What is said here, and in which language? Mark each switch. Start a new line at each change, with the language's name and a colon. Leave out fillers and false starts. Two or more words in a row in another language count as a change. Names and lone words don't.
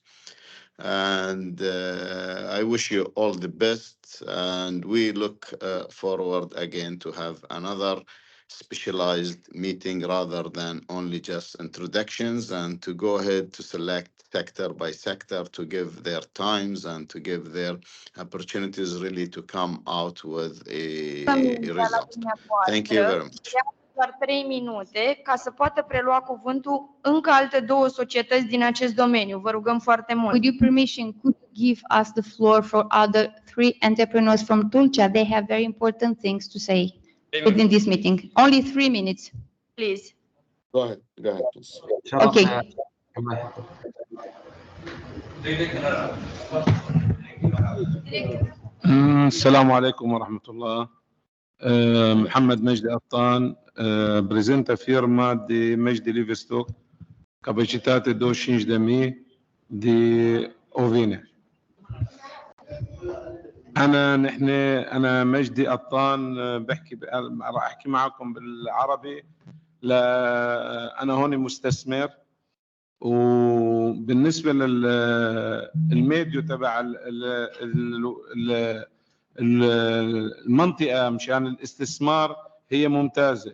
English: And I wish you all the best, and we look forward again to have another specialized meeting rather than only just introductions, and to go ahead to select sector by sector to give their times and to give their opportunities really to come out with a result. Thank you very much.
Romanian: Doar 3 minute ca să poată prelua cuvântul încă alte 2 societăți din acest domeniu. Vă rugăm foarte mult.
English: With your permission, could you give us the floor for other 3 entrepreneurs from Tulcea? They have very important things to say within this meeting. Only 3 minutes. Please. Go ahead, please. Okay.
Arabic: السلام عليكم ورحمة الله. محمد مجدي قطان,
Romanian: presenta firma di Mejdi Livestock, capacitate 25.000 di ovine.
Arabic: أنا مجدي قطان, راح أحكي معكم بالعربي. أنا هون مستثمر, وبالنسبة للميديو تبع المنطقة مشان الاستثمار هي ممتازة.